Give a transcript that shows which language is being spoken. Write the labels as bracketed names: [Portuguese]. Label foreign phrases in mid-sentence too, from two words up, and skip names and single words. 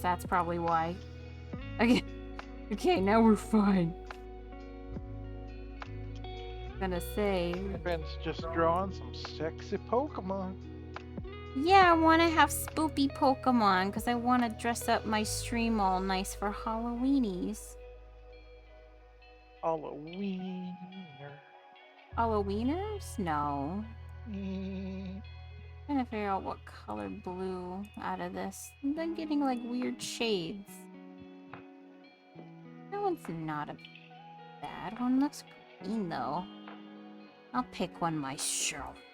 [English] That's probably why. Okay, okay, now we're fine. Gonna say. Ben's just drawing some sexy Pokemon. Yeah, I want to have spoopy Pokemon because I want to dress up my stream all nice for Halloweenies. Halloweener. Halloweeners? No. Mm, Trying to figure out what color blue out of this. I'm then getting like weird shades. That one's not a bad one. Looks green though. I'll pick one myself.